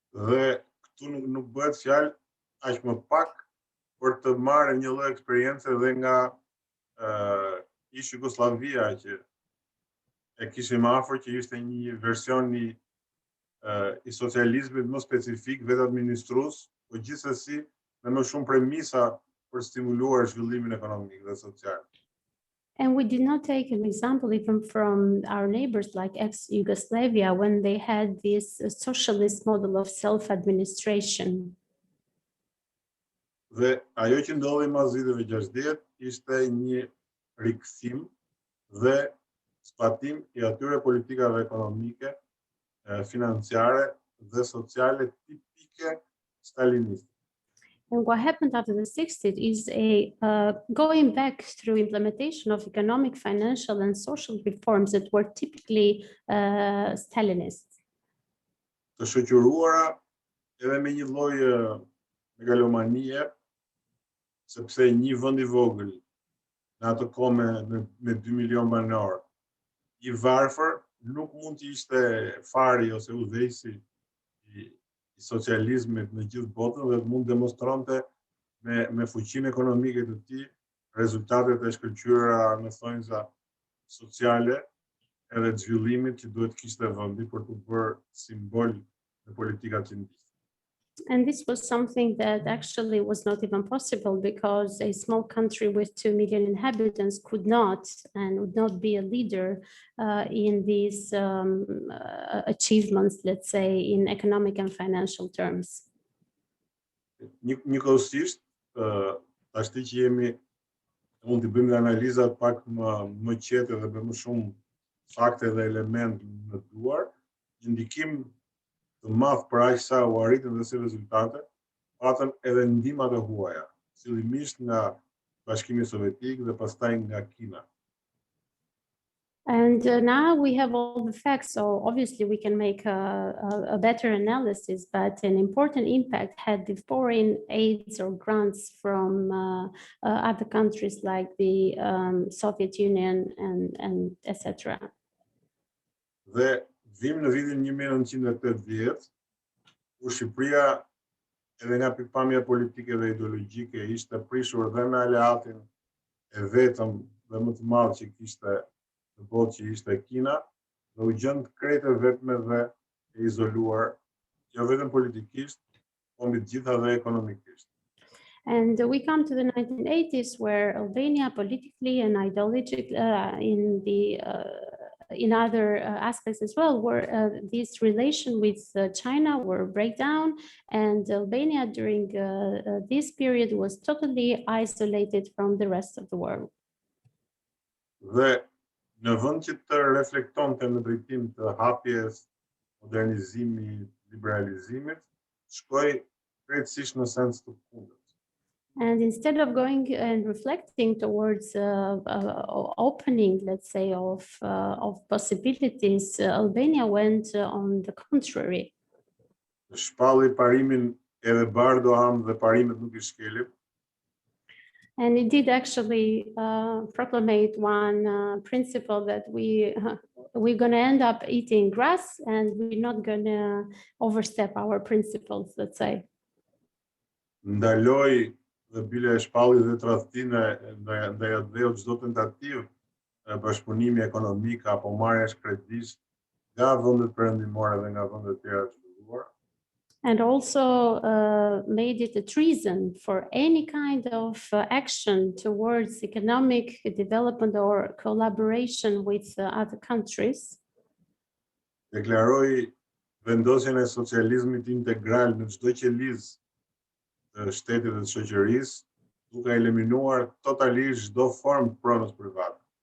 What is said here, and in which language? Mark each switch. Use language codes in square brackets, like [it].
[sq] Dhe këtu nuk bëhet fjalë aq më pak për të marrë një lloj eksperiencë edhe nga ish Jugosllavia që e kishim afër, që ishte një version I socializmit më specifik, vetë administrues, por gjithsesi me më shumë premisa për stimuluar zhvillimin ekonomik dhe social. [en] And we did not take an example even from our neighbors like ex-Yugoslavia when they had this socialist model of self-administration. [sq] Dhe ajo që ndodhi mas viteve 60 ishte një rikthim dhe zbatim I atyre politikave ekonomike, financiare dhe sociale tipike staliniste. [en] And what happened after the 60s is going back through implementation of economic, financial, and social reforms that were typically Stalinist. [sq] Të shoqëruara edhe me një lloj megalomanie, sepse një vend I vogël në atë kohë me 2 milion banor, I varfër, nuk mund të ishte fari ose udhëheqësi I socializmit në gjithë botën dhe mund demonstronte me fuqinë ekonomike të tij rezultatet e shkëlqyera në thonjza sociale edhe të zhvillimit që duhet kishte vendi për të bërë simbol në politikat që ndihte. [en] And this was something that actually was not even possible because a small country with 2 million inhabitants could not and would not be a leader in these achievements, let's say, in economic and financial terms. [sq] Njëkohësisht, tashti që mund të bëjmë analizat pak më qete dhe me më shumë fakte dhe elemente në duar, një ndikim të madh për aq sa u arritën dhe si rezultate, patën edhe ndihma të huaja, fillimisht nga Bashkimi Sovjetik dhe pastaj nga Kina. [en] And now we have all the facts, so obviously we can make a better analysis, but an important impact had the foreign aids or grants from other countries like the Soviet Union and etc. [sq] Dhe vim në vitin 1980, ku Shqipëria edhe nga pikpamja politike dhe ideologjike ishte prishur dhe me aleatin e vetëm dhe më të madh që kishte në botë, që ishte Kina, dhe u gjend krejt e vetme dhe e izoluar, jo vetëm politikisht, por mbi të gjitha dhe ekonomikisht. [en] And we come to the 1980s, where Albania politically and ideologically in other aspects as well, where this relation with China were breakdown, and Albania during this period was totally isolated from the rest of the world. [sq] Dhe në vend që të reflektonte në drejtim të hapjes, modernizimit, liberalizimit, shkoi krejtësisht në sens të kundërt. [en] And instead of going and reflecting towards opening, let's say, of possibilities, Albania went on the contrary. [sq] Shpalli parimin edhe bardho am dhe parimet nuk I shkelim. [en] And it did actually proclamate one principle that we're going to end up eating grass and we're not going to overstep our principles, let's say. [sq] Ndaloi dhe bile e shpalli dhe tradhtinë ndaj atë çdo tentativë bashkëpunimi ekonomik apo marrjesh kredish nga vendet perëndimore dhe nga vendet tjera të zhvilluara. [en] And also made it a treason for any kind of action towards economic development or collaboration with other countries. [sq] Deklaroi vendosjen e socializmit integral në çdo qelizë të shtetit dhe të shoqërisë, duke eliminuar totalisht çdo formë pronës private.